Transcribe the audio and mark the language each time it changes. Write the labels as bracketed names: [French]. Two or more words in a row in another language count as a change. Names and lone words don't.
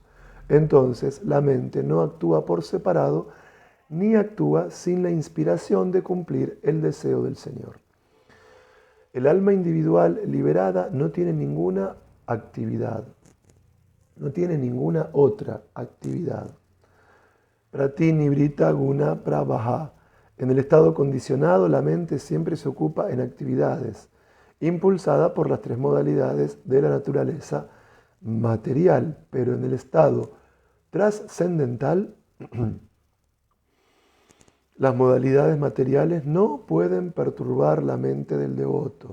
[Spanish] Entonces, la mente no actúa por separado, ni actúa sin la inspiración de cumplir el deseo del Señor. El alma individual liberada no tiene ninguna actividad, no tiene ninguna otra actividad. [Sanskrit] प्रतिनिवृत गुण प्रवाह. [Spanish] En el estado condicionado, la mente siempre se ocupa en actividades, impulsada por las tres modalidades de la naturaleza material, pero en el estado trascendental, las modalidades materiales no pueden perturbar la mente del devoto.